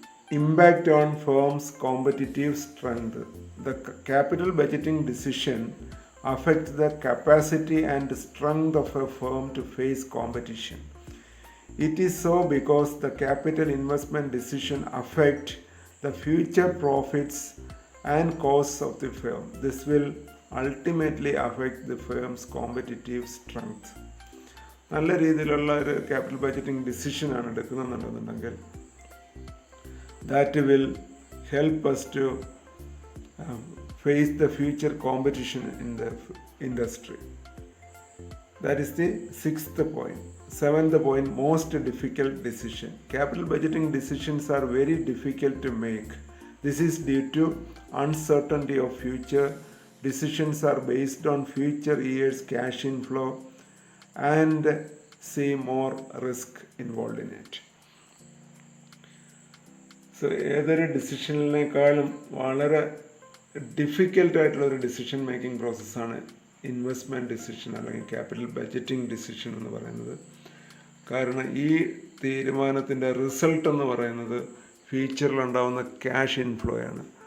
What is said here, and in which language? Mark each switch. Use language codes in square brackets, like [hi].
[en] Impact on firm's competitive strength. The capital budgeting decision affects the capacity and strength of a firm to face competition. It is so because the capital investment decision affects the future profits and costs of the firm. This will ultimately affect the firm's competitive strength. [ml] നല്ല രീതിയിലുള്ള ഒരു capital budgeting ഡിസിഷനാണ് എടുക്കുന്നുണ്ടെന്നുണ്ടെങ്കിൽ [en] that will help us to face the future competition in the industry. That is the sixth point. Seventh point, most difficult decision. Capital budgeting decisions are very difficult to make. This is due to uncertainty of future. Decisions are based on future years' cash inflow and see more risk involved in it. [ml] So ഏതൊരു ഡിസിഷനിനേക്കാളും വളരെ ഡിഫിക്കൽട്ടായിട്ടുള്ളൊരു decision making പ്രോസസ്സാണ് investment decision അല്ലെങ്കിൽ capital budgeting decision എന്ന് പറയുന്നത്. കാരണം ഈ തീരുമാനത്തിൻ്റെ result എന്ന് പറയുന്നത് ഫ്യൂച്ചറിലുണ്ടാവുന്ന ക്യാഷ് ഇൻഫ്ലോ ആണ്.